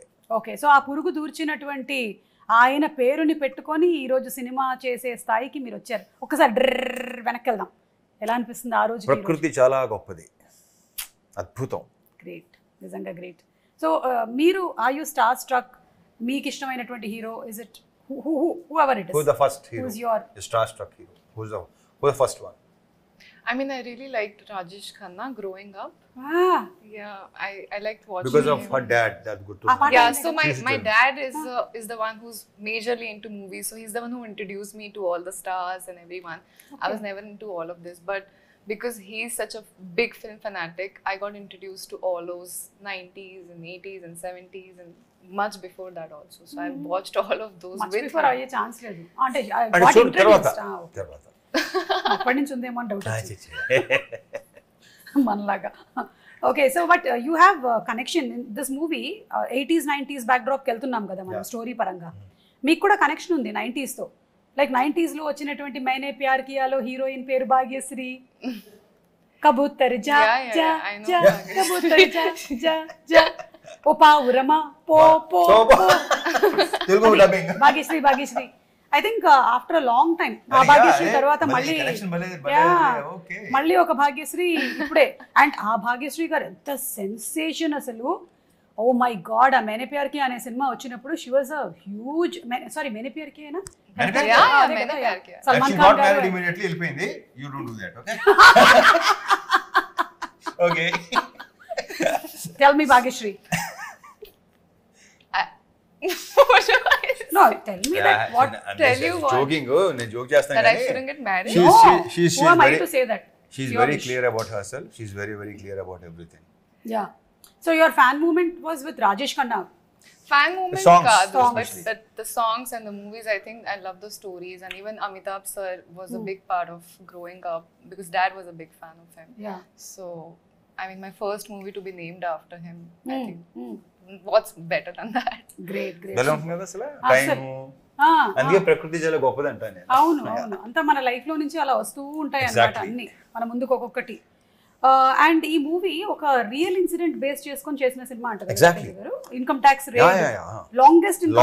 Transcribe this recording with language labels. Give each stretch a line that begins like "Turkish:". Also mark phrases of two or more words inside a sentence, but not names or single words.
English: okay so
Telugu: ఆ పురుగు దూర్చినటువంటి ఆయన పేరుని పెట్టుకొని ఈరోజు సినిమా చేసే స్థాయికి మీరు వచ్చారు ఒకసారి డ్రర్ వెనక్కి వెళ్దాం ఎలా అనిపిస్తుంది ఆ రోజు ప్రకృతి చాలా గొప్పది అద్భుతం
English: great నిజంగా great so మీరు are you star struck
Telugu: మీకు ఇష్టమైనటువంటి
English: hero is it whoever it is who's the first hero who's your star-struck hero who's the first one I mean, I really liked Rajesh Khanna growing up. Yeah, I liked watching because of him. her dad that good to Apart- Yeah, Like so She's my good. dad is the one who's majorly into movies. So he's the one who introduced me to all the stars and everyone. I was never into all of this, but because he's such a big film fanatic, I got introduced to all those 90s and 80s and 70s and much before that also. So I've watched all of those మచ్ with బిఫోర్ him.
Telugu: అయ్యే ఛాన్స్ లేదు అంటే అంటే
English: got
Telugu: చూడు తర్వాత
English: introduced.
Telugu: అప్పటి నుంచి ఉందేమో అని డౌట్ మనలాగా
English: okay so but you have connection in this movie
Telugu: 80s 90s బ్యాక్డ్రాప్కి వెళ్తున్నాం కదా మనం స్టోరీ పరంగా మీకు కూడా కనెక్షన్ ఉంది 90s తో లైక్ 90s లో వచ్చినటువంటి మైనే ప్యార్ కియాలో హీరోయిన్ పేరు భాగ్యశ్రీ
Hindi: कबूतर जा जा
English: I know
Hindi: జా
English: Bhagyashree.
Hindi: कबूतर जा जा जा
Telugu: ఓ పావురమా పో పో తెలుగు డబ్బింగ్ భాగ్యశ్రీ
English: I think after a long time
Telugu: ఆ భాగ్యశ్రీ తర్వాత మళ్ళీ మళ్ళీ ఒక భాగ్యశ్రీ ఇప్పుడే అండ్ ఆ భాగ్యశ్రీ గారు ఎంత సెన్సేషన్ అసలు
English: oh my god
Telugu: ఆ మేనే ప్యార్ కి అనే సినిమా వచ్చినప్పుడు
English: she was a huge sorry
Telugu: మేనే ప్యార్ కి అయినా
English: Yeah, Maine Pyar Kiya.
Telugu: సల్మాన్ ఖాన్ గారు
English: immediately వెళ్ళిపోయింది you don't do that okay tell me భాగ్యశ్రీ no tell me that what tell you what?
Telugu: జోకింగ్ నేను జోక్ చేస్తాను
English: That I
Telugu: కానీ
English: shouldn't get married. she's who am I very to say that she's Your very wish. clear about herself she's very clear about everything yeah so your fan movement was with Rajesh Khanna Fan movement songs,
Telugu: kaadu,
English: songs. but the songs and the movies, I think I love the stories, and even Amitabh sir was a big part of growing up because dad was a big fan of him. yeah So, I mean, my first movie to be named after him, I think. What's better than that? great
Telugu: ఎలా ఉంటుంది కదా అసలు అసలు. టైము ah అందుకే ప్రకృతి చాలా గొప్పదంటా నేను అవును అంతా మన లైఫ్ లో నుంచి అలా వస్తూ ఉంటాయి అన్నమాట
English: Exactly.
Telugu: అన్ని మన ముందుకు ఒక్కొక్కటి అండ్ ఈ మూవీ ఒక
English: real incident base
Telugu: చేసుకొని చేసిన సినిమా అంటారు
English: Exactly. income tax rate yeah. longest income